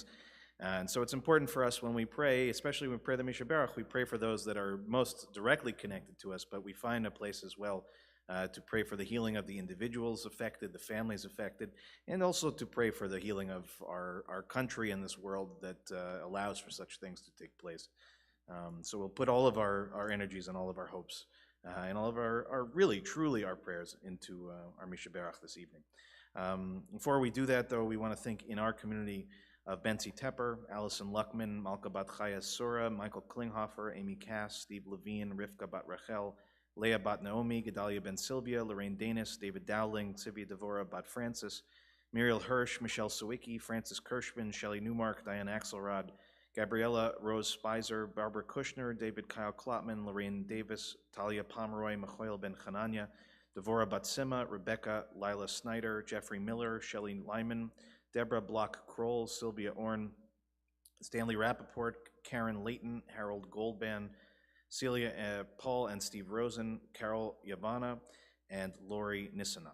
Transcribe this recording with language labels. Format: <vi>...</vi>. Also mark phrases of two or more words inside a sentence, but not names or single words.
<en>And so it's important for us when we pray, especially when we pray the Mishaberach, we pray for those that are most directly connected to us, but we find a place as well to pray for the healing of the individuals affected, the families affected, and also to pray for the healing of our country and this world that allows for such things to take place. So we'll put all of our energies and all of our hopes and all of our really, truly our prayers into our Mishaberach this evening. Before we do that, though, we want to think in our community of Bentzi Tepper, Allison Luckman, Malka Bat Chaya Sura, Michael Klinghoffer, Amy Cass, Steve Levine, Rivka Bat Rachel, Leah Bat Naomi, Gedalia Ben Sylvia, Lorraine Danis, David Dowling, Sivia Devora Bat Francis, Muriel Hirsch, Michelle Sawicki, Francis Kirschman, Shelley Newmark, Diane Axelrod, Gabriella Rose Spicer, Barbara Kushner, David Kyle Klotman, Lorraine Davis, Talia Pomeroy, Michael Ben Chananya, Devora Batsima, Rebecca Lila Snyder, Jeffrey Miller, Shelley Lyman, Deborah Block-Kroll, Sylvia Orn, Stanley Rappaport, Karen Layton, Harold Goldban, Celia Paul and Steve Rosen, Carol Yavana, and Lori Nissanov.</en>